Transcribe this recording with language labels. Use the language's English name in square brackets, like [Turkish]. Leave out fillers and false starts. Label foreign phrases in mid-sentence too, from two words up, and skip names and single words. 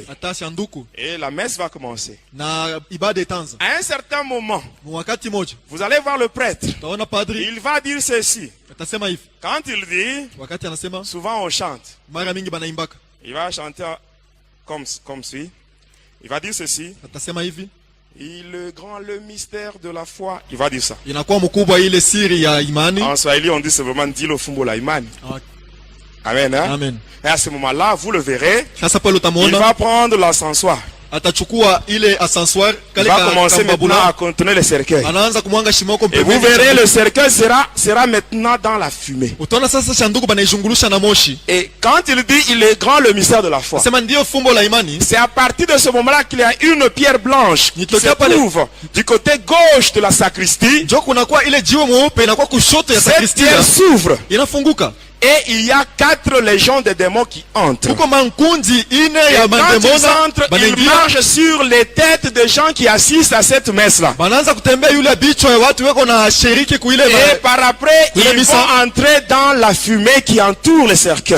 [French] Et la messe va commencer. À un certain moment, vous allez voir le prêtre. Il va dire ceci. Quand il dit, souvent on chante. Il va chanter comme suit. Il va dire ceci. Le mystère de la foi. Il va dire ça. [Swahili] Inakuwa mkubwa ile siri ya imani. [French] En Swahili, on dit c'est vraiment dit le [Swahili] fumbo la imani. [French] Amen. Hein? Amen. Et à ce moment-là, vous le verrez. [Swahili] Sasa pale utamuona. [French] Il va prendre l'ascensoir. [Swahili] Atachukua ile ascensoir. [French] Il va commencer maintenant à contenir le cercueil. [Swahili] Anaanza kumwanga shimoko pembeni. [French] Et vous verrez le cercueil sera maintenant dans la fumée. [Swahili] Utaona sasa sanduku banaizungulusha na moshi. [French] Et quand il dit il est grand le mystère de la foi. [Swahili] Sema ndio fumbo la imani. [French] C'est à partir de ce moment-là qu'il y a une pierre blanche qui se trouve du côté gauche de la sacristie. [Swahili] Jo kunakuwa ile jiwe mweupe inakuwa kushoto ya [French] sacristie. Cette pierre s'ouvre. [Swahili] Inafunguka. [French] Et il y a 4 légions de démons qui entrent. Et quand ils entrent, ils marchent sur les têtes des gens qui assistent à cette messe-là. Et par après, ils vont entrer dans la fumée qui entoure le cercueil.